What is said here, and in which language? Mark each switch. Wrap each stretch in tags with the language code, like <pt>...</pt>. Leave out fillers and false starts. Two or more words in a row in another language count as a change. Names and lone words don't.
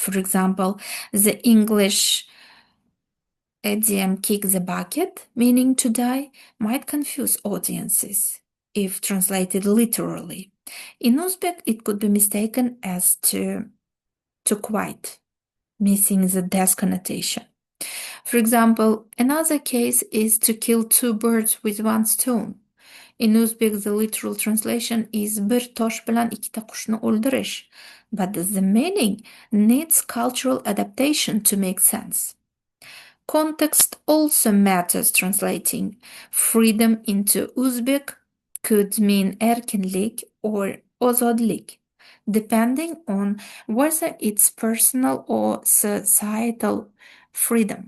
<en>For example, the English idiom kick the bucket, meaning to die, might confuse audiences if translated literally. In Uzbek, it could be mistaken as to quite, missing the death connotation. For example, another case is to kill two birds with one stone. In Uzbek, the literal translation is</en> <uz>bir tosh bilan ikkita qushni o'ldirish,</uz> <en>but the meaning needs cultural adaptation to make sense. Context also matters. Translating freedom into Uzbek could mean erkinlik or ozodlik, depending on whether it's personal or societal freedom.</en>